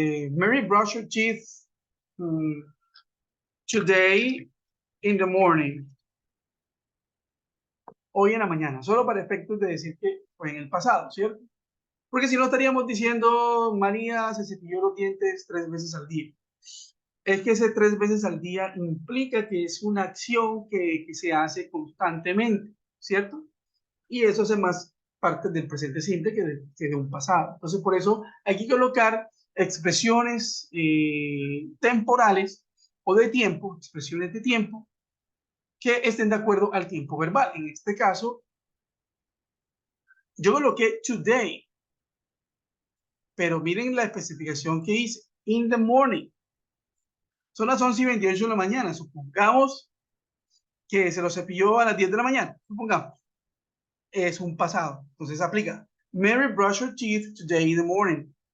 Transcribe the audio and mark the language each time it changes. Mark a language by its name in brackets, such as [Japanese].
[English] Mary brushed her teeth today in the morning. [Spanish] Hoy en la mañana, solo para efectos de decir que fue en el pasado, ¿cierto? Porque si no estaríamos diciendo María se cepilló los dientes 3 veces al día. Es que ese 3 veces al día implica que es una acción que se hace constantemente, ¿cierto? Y eso hace más parte del presente simple que de un pasado. Entonces, por eso hay que colocar expresiones temporales o de tiempo, expresiones de tiempo, que estén de acuerdo al tiempo verbal. En este caso, yo coloqué today, pero miren la especificación que hice, [English] in the morning. [Spanish] Son las 11:28 de la mañana. Supongamos que se lo cepilló a las 10 de la mañana. Supongamos. Es un pasado. Entonces aplica. [English] Mary brushed her teeth today in the morning.